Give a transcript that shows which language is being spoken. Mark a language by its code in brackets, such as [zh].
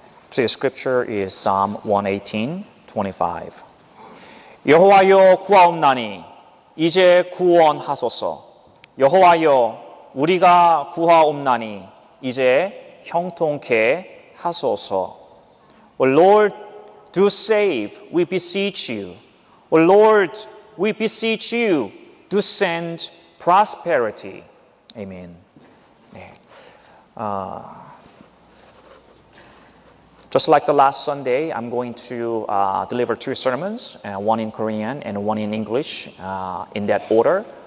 [en] Today's scripture is Psalm 118:25. [ko] 여호와여 구하옵나니 이제 구원하소서. 여호와여 우리가 구하옵나니 이제 형통케 하소서. [en] O Lord, do save, we beseech you. O Lord, we beseech you, do send prosperity. Amen. [ko] 네. [en] Just like the last Sunday, I'm going to deliver two sermons, one in Korean and one in English, in that order.